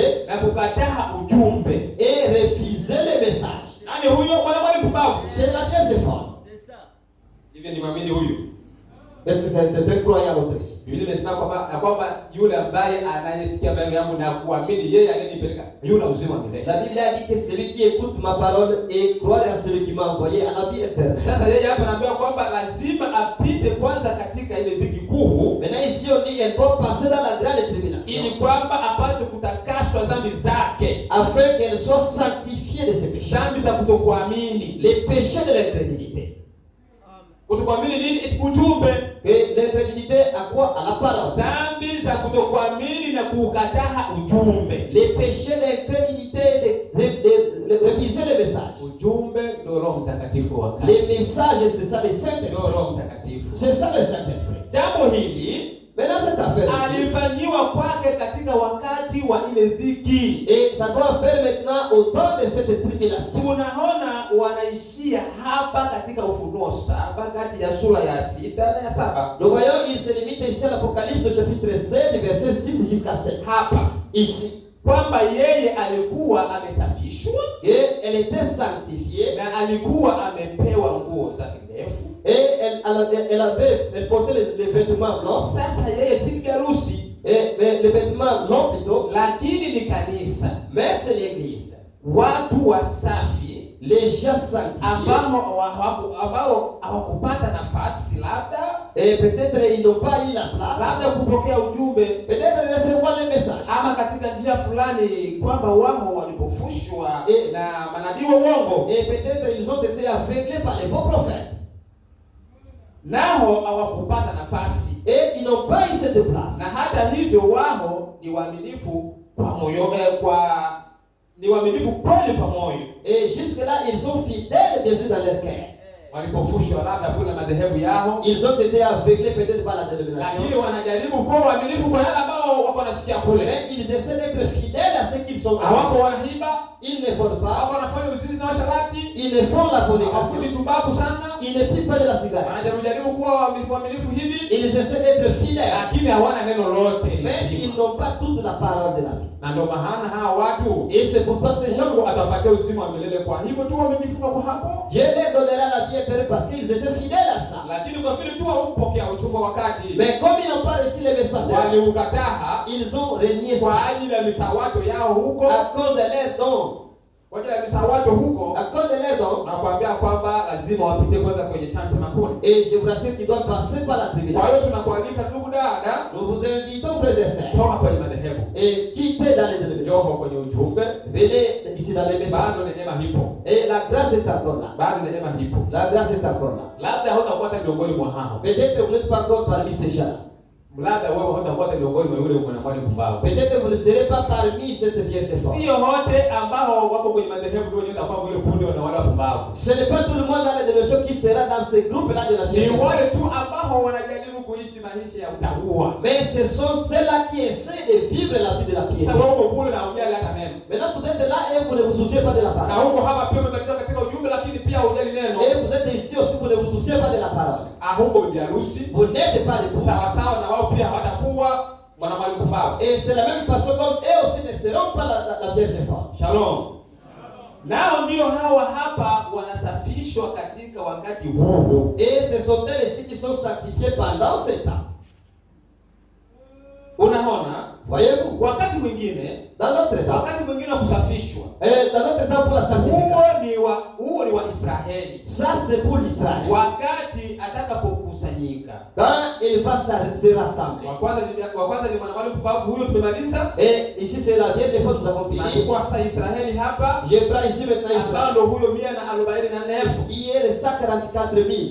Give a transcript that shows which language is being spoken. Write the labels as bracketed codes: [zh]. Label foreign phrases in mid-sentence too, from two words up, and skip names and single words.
[sw] Na kukataa ujumbe. [fr] Et refuser le message. [sw] Nani huyo mwanamwali mpumbavu? [fr] C'est la Vierge folle. C'est ça. [sw] Hivi ni mwamini huyu. [fr] Est-ce que c'est un croyant l'autre ici? [sw] Biblia imesema kwamba yule ambaye anayesikia maneno yangu na kuamini yeye aliyenipeleka yule uzima wa milele. [fr] La Bible a dit que celui qui écoute ma parole et croit à celui qui m'a envoyé a la vie éternelle. [sw] Sasa yeye hapa anaambia kwamba lazima apite kwanza katika ile dhiki kuu. [fr] Maintenant ici on dit elle doit passer dans la grande tribulation. [sw] Ili kwamba apate kutakaswa dhambi zake. [fr] Afin qu'elle soit sanctifiée de ses péchés. [sw] Dhambi za kutokuamini. [fr] Les péchés de l'incrédulité. [sw] Kutokuamini nini? Ujumbe. [fr] Que l'incrédulité à quoi? À la parole. [sw] Dhambi za kutokuamini na kukataa ujumbe. [fr] Les péchés d'incrédulité de refuser le message. [sw] Ujumbe ndio Roho Mtakatifu wakati. [fr] Les messages c'est ça le Saint-Esprit. [sw] Ndio Roho Mtakatifu. [fr] C'est ça le Saint-Esprit. [sw] Jambo hili [fr] maintenant cette affaire [sw] alifanyiwa kwake katika wakati wa ile dhiki. [fr] Et ça doit faire maintenant au temps de cette tribulation. [sw] Tunaona wanaishia hapa katika Ufunuo 7 kati ya sura ya 6 na ya 7. [fr] Nous voyons il se limite ici à l'Apocalypse au chapitre 7 verset 6 jusqu'à 7. [sw] Hapa [fr] Ici [sw] kwamba yeye alikuwa amesafishwa [fr] et elle était sanctifiée [sw] na alikuwa amepewa nguo za ndefu [fr] et elle portait les vêtements blancs. [sw] Sasa yeye si biharusi [fr] Mais les vêtements blancs plutôt, [sw] lakini ni kanisa, [fr] mais c'est l'église. [sw] Watu wasafi, [fr] les gens sanctifiés [sw] ambao hawakupata nafasi labda [fr] et peut-être ils n'ont pas eu la place [sw] labda kupokea ujumbe, [fr] peut-être recevoir le message, [sw] ama katika njia fulani kwamba wao walipofushwa na manabii wa uongo, [fr] et peut-être ils ont été aveuglés par les faux prophètes, [sw] nao hawakupata nafasi [fr] et ils n'ont pas eu cette place. [sw] Na hata hivyo wao ni waaminifu kwa moyo ni waaminifu kweli kwa moyo. [fr] Et jusque là ils sont fidèles bien sûr dans leur cœur. [sw] Walipofushwa labda kuna madhehebu yao, [fr] ils ont été aveuglés peut-être par la dénomination, [sw] lakini wanajaribu kuwa waaminifu kwa yale ambao wako nasikia kule. [fr] Mais ils essaient d'être fidèles à ce qu'ils sont. [sw] Hawako wanaiba, [fr] ils ne volent pas, [sw] hawako wanafanya uzinzi na washarati, [fr] ils ne font la fornication, [sw] hawakuti tumbaku sana, [fr] ils ne fument pas de la cigarette. [sw] Wanajaribu kuwa waaminifu hivi, [fr] ils essaient d'être fidèles, [sw] lakini hawana neno lote. [fr] Mais ils n'ont pas toute la parole de la vie. [sw] Na ndio maana hawa watu, [fr] et c'est pourquoi ces gens [sw] atapatia uzima wa milele. Kwa hivyo tu wamejifunga kwa hapo, [fr] Dieu leur donnera la vie éternelle parce qu'ils étaient fidèles à ça. [sw] Lakini kwa vile tu hawakupokea ujumbe wakati, [fr] mais comme ils n'ont pas reçu le message, [sw] waliukataa, [fr] ils ont renié ça [sw] kwa ajili ya misawato yao huko, [fr] à cause de leurs dons. [sw] Kwa ajili ya misawato huko, [fr] à cause de leurs dons, [sw] nakwambia kwamba lazima wapite kwanza kwenye chanzo makuni. [fr] Et je vous rassure qu'ils doivent passer par la tribulation. [sw] Kwa hiyo tunakualika ndugu dada, [fr] nous vous invitons frères et sœurs, [sw] toka kwenye madhehebu [fr] et quittez dans les dénominations, [sw] njoo kwenye ujumbe, [fr] venez ici dans les messages. [sw] Bado neema hipo, [fr] et la grâce est encore là. [sw] Bado neema hipo, [fr] la grâce est encore là. [sw] Labda hutakuwa hata miongoni mwa hao, [fr] peut-être vous n'êtes pas encore parmi ces gens. [sw] Labda wewe hutakuwa hata miongoni mwa yule mwanamwali mpumbavu. [fr] Peut-être vous ne serez pas parmi cette vierge forte. [sw] Sio wote ambao wako kwenye madhehebu ndio wenyewe kwa yule kundi na wale wapumbavu. [fr] Ce n'est pas tout le monde dans les dénominations qui sera dans ce groupe là de la vierge. [sw] Ni wale tu ambao wanajaribu kuishi maisha ya utaua. [fr] Mais ce sont ceux-là qui essaient de vivre la vie de la piété. [sw] Sasa wao kule na ujali hata neno. [fr] Maintenant vous êtes là et vous ne vous souciez pas de la parole. [sw] Na huko hapa pia mtakatifu katika ujumbe lakini pia ujali neno. [fr] Et vous êtes ici aussi, vous ne vous souciez pas de la parole. [sw] Huko biharusi, [fr] vous n'êtes pas les [sw] sawa sawa na wao pia hawatakuwa mwanamwali mpumbavu. [fr] Et c'est la même façon comme eux aussi ne seront pas la vierge forte. [sw] Shalom. Nao ndio hawa hapa wanasafishwa katika wakati huu. [fr] Et ce sont eux ici qui sont sanctifiés pendant ce temps. [sw] Unaona? [fr] Voyez-vous? [sw] Wakati mwingine, [fr] dans notre temps, [sw] wakati mwingine kusafishwa. [fr] Dans notre temps pour la sanctification. [sw] Huo ni wa Israeli. [fr] Ça c'est pour l'Israël. [sw] Wakati atakapokusanyika. [fr] Quand il va se rassembler. [sw] Wa kwanza ni mwanamwali mpumbavu huyo tumemaliza. [fr] Et ici c'est la vierge forte, nous avons fini. [sw] Nachukua sasa Israeli hapa. [fr] Je prends ici maintenant Israël. [sw] Ndio huyo 144,000. [fr] Qui est les 144,000.